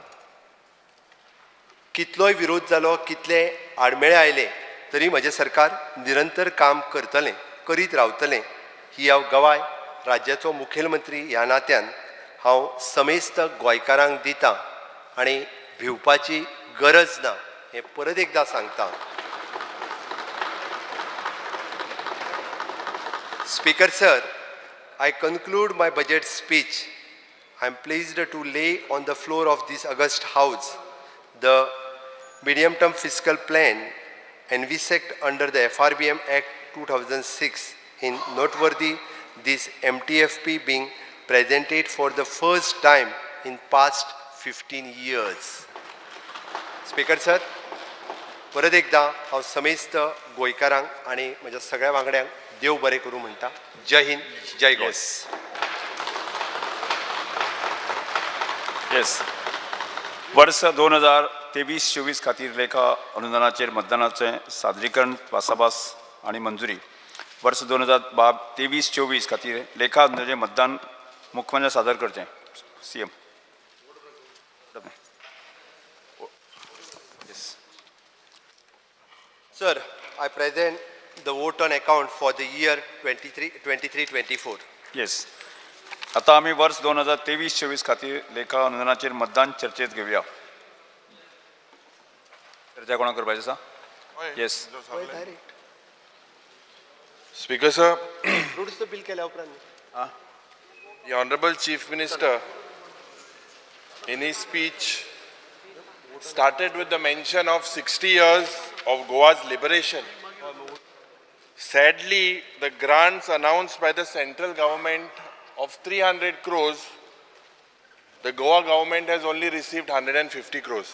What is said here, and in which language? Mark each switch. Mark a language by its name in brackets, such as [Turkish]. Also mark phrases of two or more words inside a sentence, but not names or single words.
[Konkani] कितलोय विरोध जालो, कितले आडमेळे आयले तरी म्हजें सरकार निरंतर काम करतलें, करीत रावतलें ही हांव गवाय राज्याचो मुखेलमंत्री ह्या नात्यान हांव समेस्त गोंयकारांक दितां आनी भिवपाची गरज ना हें परत एकदां सांगता. [English] Speaker sir, I conclude my budget speech. I am pleased to lay on the floor of this august house the medium-term fiscal plan envisaged under the FRBM Act 2006. In noteworthy, this MTFP being presented for the first time in past 15 years. Speaker sir, [Konkani] परत एकदा हांव समेस्त गोंयकारांक आनी म्हज्या सगळ्या वांगड्यांक देव बरें करूं म्हणटा. जय हिंद, जय गोंय. येस. वर्स 2023-24 खातीर लेखा अनुदानाचेर मतदानाचें सादरीकरण भासाभास आनी मंजुरी. वर्स 2023-24 खातीर लेखा अनुदानाचें मतदान मुख्यमंत्र्यान सादर करचें. [English] CM. Sir, I present the vote on account for the year 23-24. [Konkani] येस. आता आमी वर्स 2023-24 खातीर लेखा अनुदानाचेर मतदान चर्चेत घेवया. चर्चा कोणा करपाची आसा? येस. [English] Speaker sir, [Konkani] फ्रुट्सचं बिल केल्या उपरांत [English] the Honorable Chief Minister in his speech started with the mention of 60 years of Goa's liberation. Sadly, the grants announced by the central government of 300 crores, the Goa government has only received 150 crores.